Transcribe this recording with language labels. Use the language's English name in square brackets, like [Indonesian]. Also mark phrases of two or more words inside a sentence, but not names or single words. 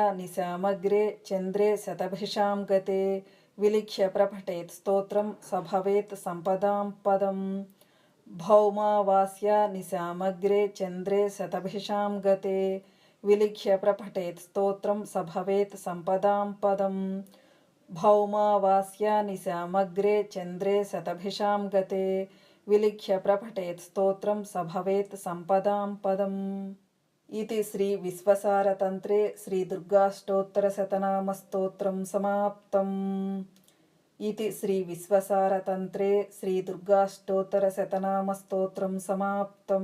[Sanskrit] निशामग्रे चन्द्रे शतभिषां गते विलिख्य प्रपठेत् स्तोत्रं स भवेत् सम्पदां पदम् भौमावास्या निशामग्रे चन्द्रे शतभिषां गते विलिख्य प्रपठेत् स्तोत्रं स भवेत् सम्पदां पदम् भौमावास्या निशामग्रे चन्द्रे शतभिषां गते విలిఖ్య ప్రపఠేత్ స్తోత్రం స భవేత్ సంపదాం పదం. ఇది శ్రీ విశ్వసారతంత్రే శ్రీ దుర్గాష్టోత్తరశతనామస్తోత్రం సమాప్తం. ఇది శ్రీ విశ్వసారతంత్రే శ్రీ దుర్గాష్టోత్తరశతనామస్తోత్రం సమాప్తం.